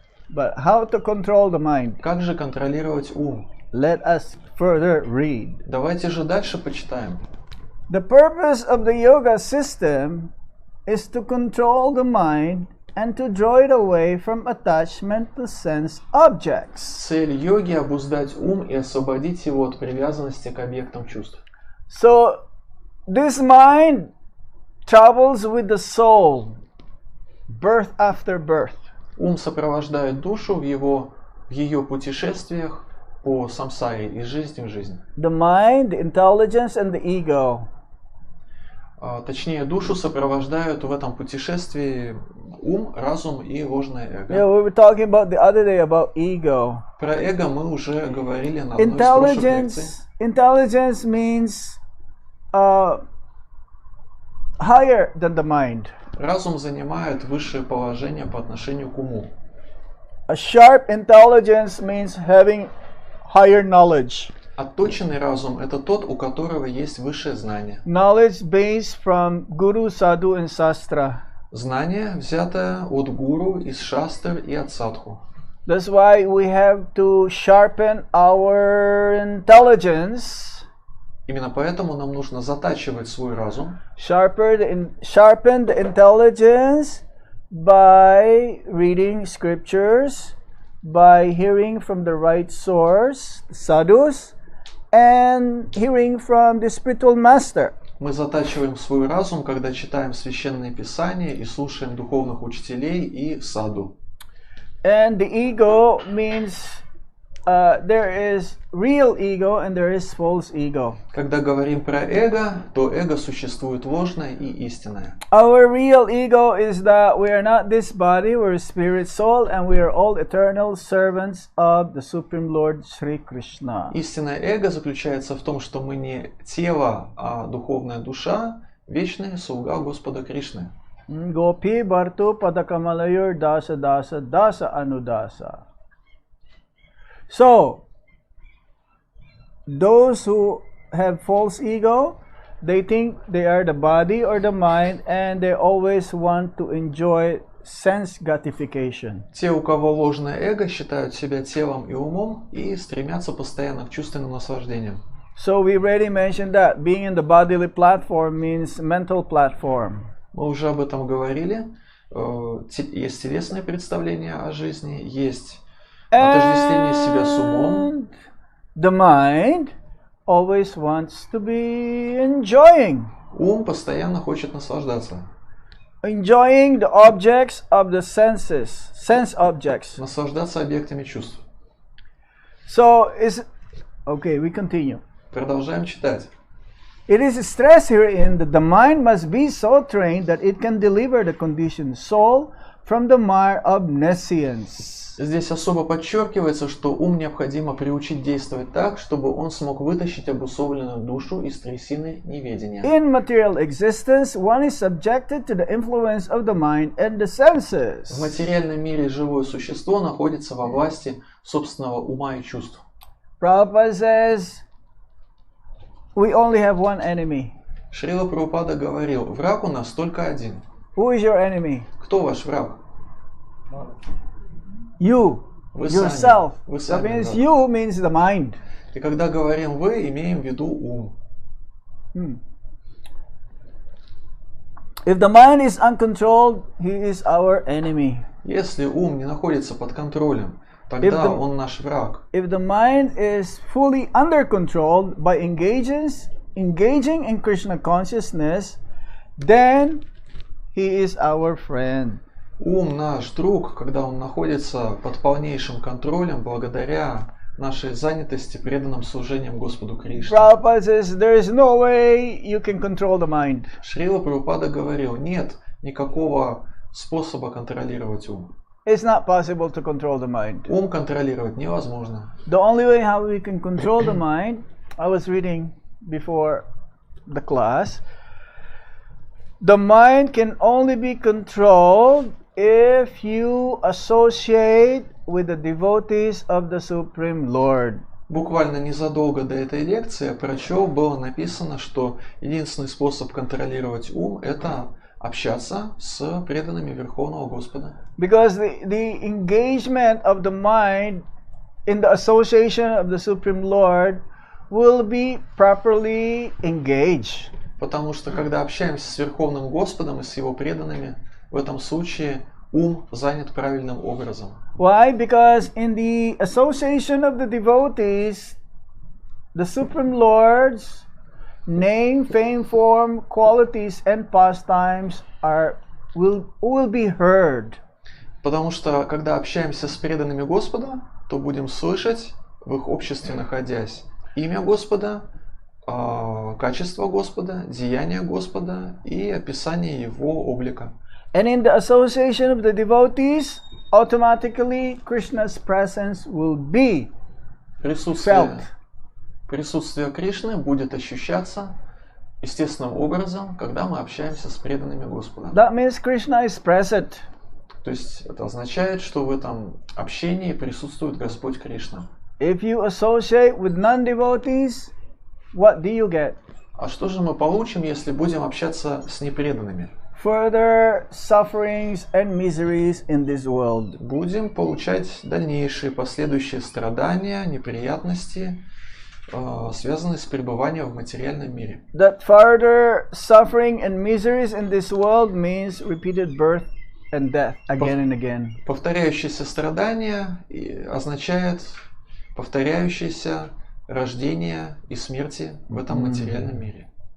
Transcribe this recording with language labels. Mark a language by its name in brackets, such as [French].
[English] But how to control the mind? [Russian] Как же контролировать ум? [English] Let us further read. [Russian] Давайте же дальше почитаем. [English] The purpose of the yoga system is to control the mind and to draw it away from attachment to sense objects. [Russian] Цель йоги — обуздать ум и освободить его от привязанности к объектам чувств. [English] So this mind travels with the soul, birth after birth. [Russian] Ум сопровождает душу в ее путешествиях по самсаре, из жизни в жизнь. [English] The mind, the intelligence, and the ego. [Russian] Точнее, душу сопровождают в этом путешествии ум, разум и ложное эго. [English] Yeah, we were talking about the other day about ego. [Russian] Про эго мы уже говорили на одной из прошлых лекций. [English] Intelligence means higher than the mind. [Russian] Разум занимает высшее положение по отношению к уму. [English] A sharp intelligence means having higher knowledge. [Russian] Отточенный разум — это тот, у которого есть высшее знание. [English] Knowledge based from Guru, Sadhu and Sastra. [Russian] Знание, взятое от гуру, из шастр и от садху. [English] That's why we have to sharpen our intelligence. [Russian] Именно поэтому нам нужно затачивать свой разум. [English] Sharpen the intelligence by reading scriptures, by hearing from the right source, sadhus, and hearing from the spiritual master. [Russian] Мы затачиваем свой разум, когда читаем священные писания и слушаем духовных учителей и саду. [English] And the ego means there is real ego and there is false ego. [Russian] Когда говорим про эго, то эго существует ложное и истинное. [English] Our real ego is that we are not this body, we're spirit, soul, and we are all eternal servants of the Supreme Lord Sri Krishna. [Russian] Истинное эго заключается в том, что мы не тело, а духовная душа, вечный слуга Господа Кришны. [Sanskrit] Gopi Bhartu Padakamalayur Dasa Dasa Dasa Anudasa. [English] So, those who have false ego, they think they are the body or the mind, and they always want to enjoy sense gratification. [Russian] Те, у кого ложное эго, считают себя телом и умом и стремятся постоянно к чувственным наслаждениям. [English] So we already mentioned that being in the bodily platform means mental platform. [Russian] Мы уже об этом говорили. Есть телесное представление о жизни, есть отождествление себя с умом. [English] The mind always wants to be enjoying. [Russian] Ум постоянно хочет наслаждаться. [English] Enjoying the objects of the senses, sense objects. [Russian] Наслаждаться объектами чувств. [English] So okay, we continue. [Russian] Продолжаем читать. [English] It is stressed herein that the mind must be so trained that it can deliver the conditioned soul from the mire of nescience. [Russian] Здесь особо подчеркивается, что ум необходимо приучить действовать так, чтобы он смог вытащить обусловленную душу из трясины неведения. [English] In material existence, one is subjected to the influence of the mind and the senses. [Russian] В материальном мире живое существо находится во власти собственного ума и чувств. [English] Prabhupada says, we only have one enemy. [Russian] Шрила Прабхупада говорил, враг у нас только один. [English] Who is your enemy? [Russian] Кто ваш враг? [English] You, [Russian] Вы [English] yourself. [Russian] сами. Вы [English] That [Russian] сами, [English] means [Russian] да. [English] you means the mind. [Russian] И когда говорим вы, имеем в виду ум. [English] If the mind is uncontrolled, he is our enemy. [Russian] Если ум не находится под контролем, тогда он наш враг. [English] If the mind is fully under control by engaging in Krishna consciousness, then he is our friend. [Russian] Ум наш друг, когда он находится под полнейшим контролем благодаря нашей занятости преданным служением Господу Кришне. [English] Prabhupada says there is no way you can control the mind. [Russian] Шрила Прабхупада говорил, нет никакого способа контролировать ум. [English] It's not possible to control the mind. [Russian] Ум контролировать невозможно. [English] The only way how we can control the mind, I was reading before the class, the mind can only be controlled if you associate with the devotees of the Supreme Lord. [Russian] Буквально незадолго до этой лекции я прочел, было написано, что единственный способ контролировать ум – это общаться с преданными Верховного Господа. [English] Because the engagement of the mind in the association of the Supreme Lord will be properly engaged. [Russian] Потому что когда общаемся с Верховным Господом и с Его преданными, в этом случае ум занят правильным образом. [English] Why? Because in the association of the devotees, the Supreme Lord's name, fame, form, qualities, and pastimes will be heard. [Russian] Потому что когда общаемся с преданными Господа, то будем слышать, в их обществе находясь, имя Господа, качество Господа, деяния Господа и описание Его облика. [English] And in the association of the devotees, automatically Krishna's presence will be felt. [Russian] Присутствие Кришны будет ощущаться естественным образом, когда мы общаемся с преданными Господа. [English] That means Krishna is present. [Russian] То есть это означает, что в этом общении присутствует Господь Кришна. [English] If you associate with non-devotees, what do you get? [Russian] А что же мы получим, если будем общаться с непреданными? [English] Further sufferings and miseries in this world. [Russian] Будем получать дальнейшие последующие страдания, неприятности, связанные с пребыванием в материальном мире. [English] That further suffering and miseries in this world means repeated birth and death again and again. [Russian] Повторяющиеся страдания означает повторяющееся рождение и смерти в этом материальном мире.